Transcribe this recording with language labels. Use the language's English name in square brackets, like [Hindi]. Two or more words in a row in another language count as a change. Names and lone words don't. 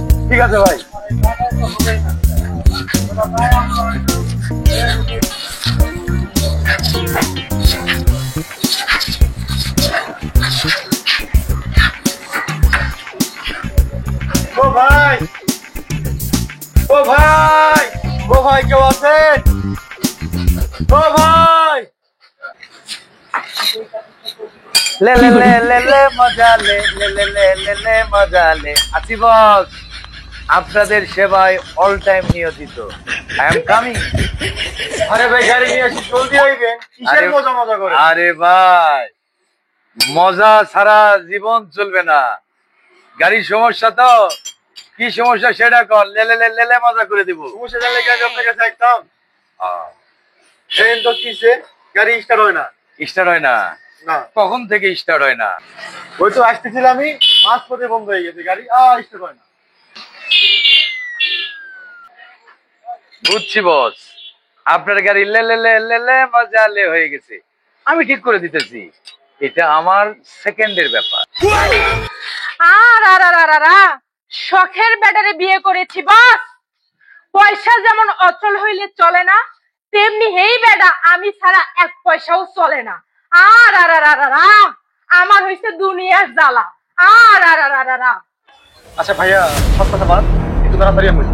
[Bangla] ঠিক আছে ভাই। ও ভাই, ও ভাই, ও ভাই, কেউ আছেন? ও ভাই, লে লে লে লে লে মজা লে লে লে লে লে লে মজা লে। আছি বস, আপনাদের সেবায় [English] all time [Bangla] নিয়োজিত। [English] I am coming. [Bangla] আরে ভাই গাড়ি নিয়ে আসি, জলদি আইবেন। কিসের মজা মজা করে? আরে ভাই, মজা ছাড়া জীবন চলবে না। গাড়ির সমস্যা তো, কি সমস্যা সেটা কর, লেলে লে লেলে মজা করে দিব। সমস্যা জানলে কি আপনার কাছে একদম ট্রেন তো কিসে, গাড়ি স্টার্ট হয় না। স্টার্ট হয় না? না, কখন থেকে স্টার্ট হয় না? ওই তো আসতেছিলাম আমি, মাঝ পথে বন্ধ হয়ে গেছে গাড়ি, স্টার্ট হয় না। বুঝছি বস, আপনার গাড়ি লে লে লে লে লে মজা লে হয়ে গেছে, আমি ঠিক করে দিতেছি। এটা আমার সেকেন্ডের ব্যাপার। আর আর আর আর আর, শখের ব্যাটারে বিয়ে করেছি বাস। পয়সা যেমন অচল হইলে চলে না, তেমনি হেই বেটা আমি ছাড়া এক পয়সাও চলে না। আর আর আর আর আর, আমার হইছে দুনিয়ার জ্বালা। আর আর আর আর আর আর। আচ্ছা ভাইয়া সব কথা বাদ, একটু তাড়াতাড়ি আমি